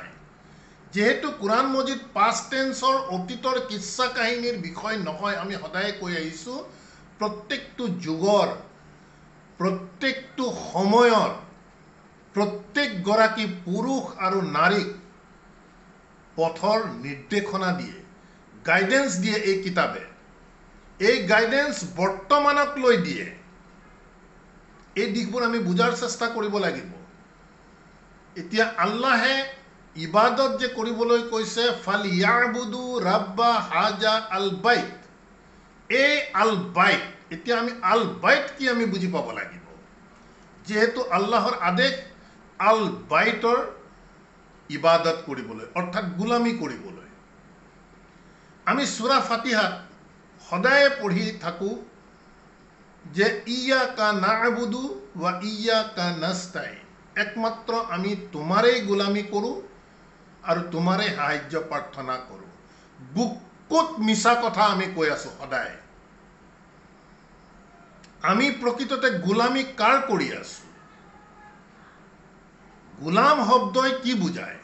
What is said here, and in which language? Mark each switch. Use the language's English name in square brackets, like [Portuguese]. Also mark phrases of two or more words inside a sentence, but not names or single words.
[Assamese] যেহেতু কোৰআন মজিদ [English] past tense [Assamese] অতীতৰ কিচ্ছা কাহিনীৰ বিষয় নহয়, আমি সদায় কৈ আহিছোঁ প্ৰত্যেকটো যুগৰ, প্ৰত্যেকটো সময়ৰ প্ৰত্যেকগৰাকী পুৰুষ আৰু নাৰীক পথৰ নিৰ্দেশনা দিয়ে, গাইডেন্স দিয়ে। এই কিতাপে এই গাইডেন্স বৰ্তমানক লৈ দিয়ে। এই দিশবোৰ আমি বুজাৰ চেষ্টা কৰিব লাগিব। এতিয়া আল্লাহে ইবাদত যে কৰিবলৈ কৈছে [Arabic] فليعبدوا رب هذا البيت, [Assamese] এই [Arabic] البيت, [Assamese] এতিয়া আমি [Arabic] البيت [Assamese] কি আমি বুজি পাব লাগিব। যেহেতু আল্লাহৰ আদেশ [Arabic] البيت [Assamese] ইবাদত কৰিবলৈ, অৰ্থাৎ গোলামী কৰিবলৈ। আমি সূৰা ফাতিহাত সদায় পঢ়ি থাকোঁ যে [Arabic] إياك نعبد وإياك نستعين, [Assamese] একমাত্ৰ আমি তোমাৰেই গোলামী কৰোঁ আৰু তোমাৰেই সাহায্য প্ৰাৰ্থনা কৰোঁ। বুকুত মিছা কথা আমি কৈ আছোঁ সদায়। আমি প্ৰকৃততে গোলামী কাৰ কৰি আছোঁ? গোলাম শব্দই কি বুজায়?